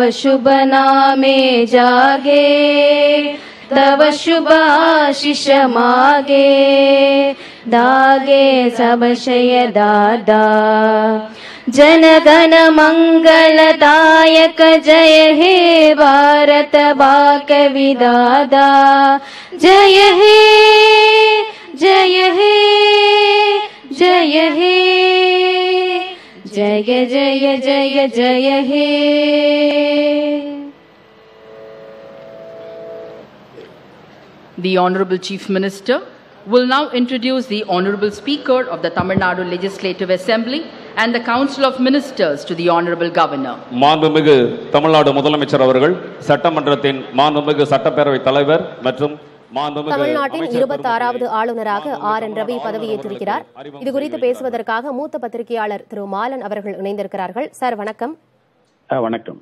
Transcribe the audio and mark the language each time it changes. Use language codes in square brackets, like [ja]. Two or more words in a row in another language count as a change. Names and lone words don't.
[bn] শুভ নামে জাগে তব শুভ আশিস মাগে দাগে সব শয় দাদা জন গণ মঙ্গলদায়ক জয় হে ভারত ভাগ্য বিধাতা জয় হে জয় হে জয় হে জয় জয় জয় জয় হে। [en] The Honorable Chief Minister will now introduce the Honorable Speaker of the Tamil Nadu Legislative Assembly and the Council of Ministers to the Honorable Governor. [ta] மாண்புமிகு தமிழ்நாடு முதலமைச்சர் அவர்கள் சட்டமன்றத்தின் மாண்புமிகு சட்டப்பேரவை தலைவர் மற்றும் தமிழ்நாட்டின் 26வது ஆளுநராக RN ரவி பதவியேற்றிருக்கிறார். இது குறித்து பேசுவதற்காக மூத்த பத்திரிகையாளர் திரு மாலன் அவர்கள் இணைந்திருக்கிறார்கள். சார் வணக்கம். வணக்கம்.